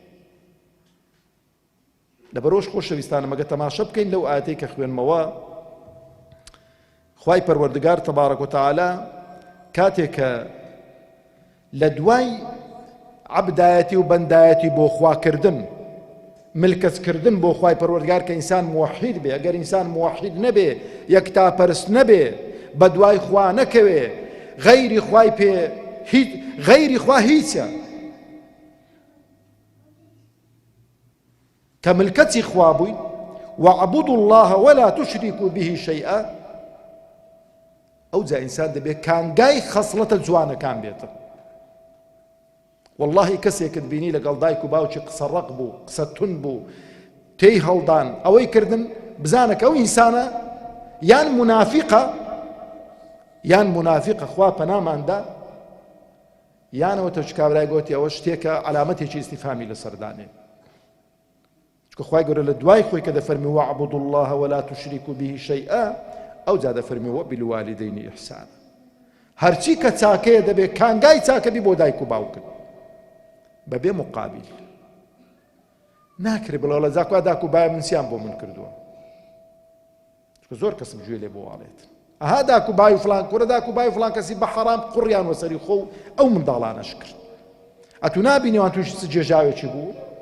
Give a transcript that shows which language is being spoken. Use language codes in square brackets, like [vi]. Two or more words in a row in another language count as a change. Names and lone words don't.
[ckb] لەبەرۆش خۆشەویستانە مەگە تەماشە بکەین لەو ئاەتەی کە خوێنمەوە خوای پەروەردگار [ar] تەبارەک و تەعالا [ckb] کاتێک کە لە دوای عەبدایەتی و بەندایەتی بۆ خواکردن ملکەتکردن بۆ خوای پەروەردگار کە ئینسان موحید بێ ئەگەر ئینسان موحید نەبێ یەکتاپەرست نەبێ بە دوای خوا نەکەوێ غەیری خوا هیچە کە ملکەتی خوا بووی [ar] وَاعْبُدُوا اللَّهَ وَلَا تُشْرِكُوا بِهِ شَيْئًا [ckb] ئەو جا ئینسان دەبێت کانگای خەسڵەتە جوانەکان بێتە واللهی کەسێکت بینی لەگەڵ دایک و باوکی قسە ڕەق بوو قسە تون بوو تێی هەڵدان ئەوەی کردن بزانە کە ئەو ئینسانە یان منافقە خوا پەناماندا یانەوە تەوچ کابرای گوتی ئەوە شتێکە عەلامەتێکی ئیستیفهامی لەسەردانێ چکە خوای گەورە لە دوای خۆی کە دەفەرمی [ar] وَاعْبُدُوا اللَّهَ وَلَا تُشْرِكُوا بِهِ شَيْئًا [ckb] ئەو جا دەفەرمی [ar] وَبِالْوَالِدَيْنِ إِحْسَانًا [ckb] هەرچی کە چاکەیە دەبێت کانگای چاکەبی بۆ دایک و باوکت بەبێ مقابل ناکرێ بڵێ وەڵا جاکوا داک و بایە من سیان بۆ من کردووە چکە زۆر کەسم گوێ لێ بۆ واڵێت ئەها داک و بای و فڵان کوڕە داک و بای و فڵان کەسی بە حەرام قوڕیان وەسەری خۆ و ئەو منداڵانەش کرد ئەتوو نابینیوان توش جێژاوێکی بوو